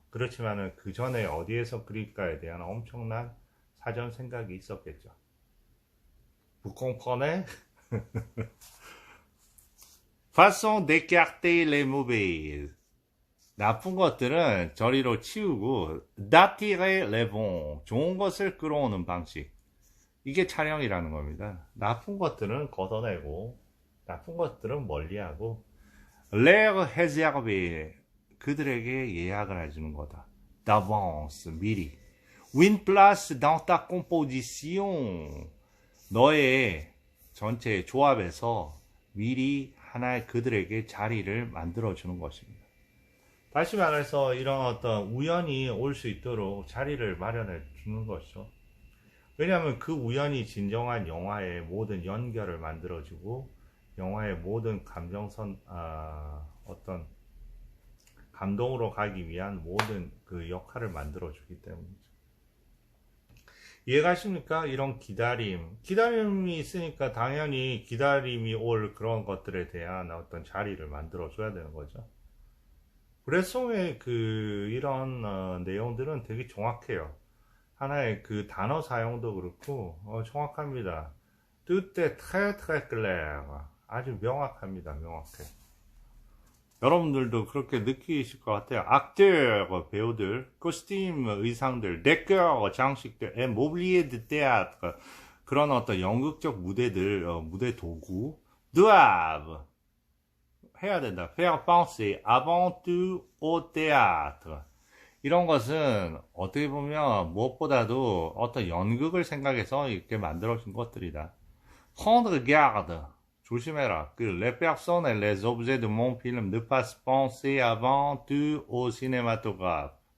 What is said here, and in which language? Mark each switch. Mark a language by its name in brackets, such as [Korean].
[Korean] 그렇지만은 그 전에 어디에서 그릴까에 대한 엄청난 사전 생각이 있었겠죠. [French] Vous comprenez? Façon d'écarter les mauvais. [Korean] 나쁜 것들은 저리로 치우고 [French] d'attirer les bons. [Korean] 좋은 것을 끌어오는 방식. 이게 촬영이라는 겁니다. 나쁜 것들은 걷어내고 나쁜 것들은 멀리하고 [French] leur réserver. [Korean] 그들에게 예약을 해주는 거다. [French] d'avance. [Korean] 미리. [French] Une place dans ta composition. [Korean] 너의 전체 조합에서 미리 하나의 그들에게 자리를 만들어주는 것입니다. 다시 말해서 이런 어떤 우연이 올 수 있도록 자리를 마련해 주는 것이죠. 왜냐하면 그 우연이 진정한 영화의 모든 연결을 만들어주고 영화의 모든 감정선 어떤 감동으로 가기 위한 모든 그 역할을 만들어주기 때문이죠. 이해가십니까? 이런 기다림이 있으니까 당연히 기다림이 올 그런 것들에 대한 어떤 자리를 만들어줘야 되는 거죠. 브레송의 이런 내용들은 되게 정확해요. 하나의 그 단어 사용도 그렇고 정확합니다. [French] 뜻대 très très clair. [Korean] 아주 명확합니다. 명확해. 여러분들도 그렇게 느끼실 것 같아요. 악teur 배우들, 코스튬 의상들, décor 장식들, [French] mobilier de théâtre [Korean] 그런 어떤 연극적 무대들, 무대 도구 doivent 해야 된다. [French] faire penser avant tout au théâtre. [Korean] 이런 것은 어떻게 보면 무엇보다도 어떤 연극을 생각해서 이렇게 만들어진 것들이다. [French] prendre garde. [Korean] 조심해라. [French] les personnes et les objets de mon film ne pas penser avant tout au cinématographe.